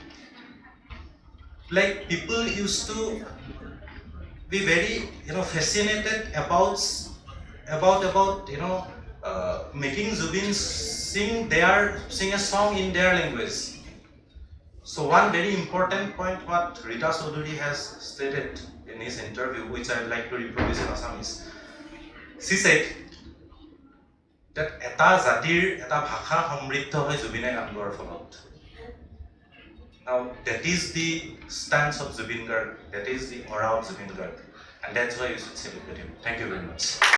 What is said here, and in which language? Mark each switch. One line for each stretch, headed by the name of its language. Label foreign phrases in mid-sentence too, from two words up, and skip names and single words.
English: Like, people used to be very fascinated about making Zubeen sing a song in their language. So one very important point what Rita Chaudhary has stated in his interview, which I would like to reproduce in Assamese. She said that
Assamese: এটা জাতিৰ এটা ভাষা সমৃদ্ধ হয় Zubine গান গোৱাৰ ফলত.
English: Now that is the stance of Zubeen Garg, that is the aura of Zubeen Garg, and that's why you should celebrate him. Thank you very much.